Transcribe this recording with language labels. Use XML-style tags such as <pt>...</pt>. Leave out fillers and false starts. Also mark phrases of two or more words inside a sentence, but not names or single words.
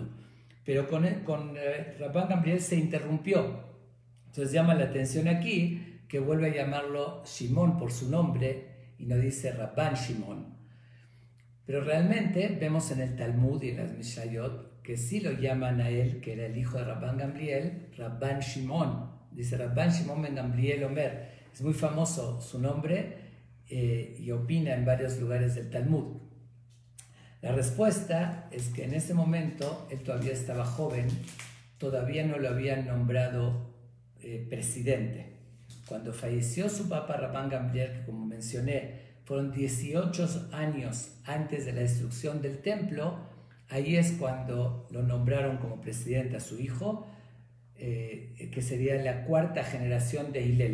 <es>Pero con Rabban Gamliel se interrumpió. Entonces llama la atención aquí que vuelve a llamarlo Shimon por su nombre y no dice Rabban Shimon. Pero realmente vemos en el Talmud y en las Mishnayot que sí lo llaman a él, que era el hijo de Rabban Gamliel, Rabban Shimon. Dice Rabban Shimon ben Gamliel Omer. Es muy famoso su nombre y opina en varios lugares del Talmud. La respuesta es que en ese momento él todavía estaba joven, todavía no lo habían nombrado presidente. Cuando falleció su papá Rabban Gamliel, que como mencioné, fueron 18 años antes de la destrucción del templo, ahí es cuando lo nombraron como presidente a su hijo, que sería la 4ª generación de Hillel.</es>